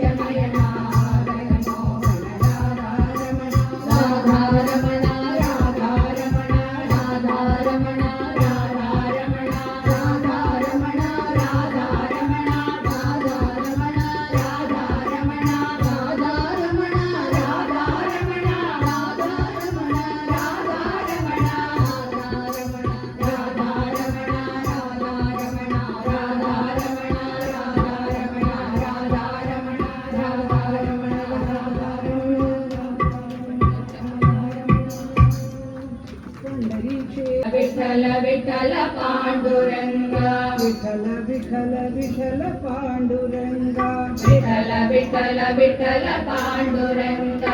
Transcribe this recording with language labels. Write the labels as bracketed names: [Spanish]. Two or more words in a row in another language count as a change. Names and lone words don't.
[Sanskrit] நயனா ஜெகன்மோகன ராதா ரமணா ராதா ரமணா ராதா ரமணா ராதா ரமணா ராதா ரமணா ராதா ரமணா ராதா ரமணா ராதா ரமணா ராதா ரமணா ராதா ரமணா ராதா ரமணா ராதா ரமணா ராதா ரமணா ராதா ரமணா ராதா ரமணா ராதா ரமணா ராதா ரமணா विठ्ठल विठ्ठल पांडुरंगा [Marathi] विठ्ठल विठ्ठल विठ्ठल पांडुरंगा विठ्ठल विठ्ठल विठ्ठल पांडुरंगा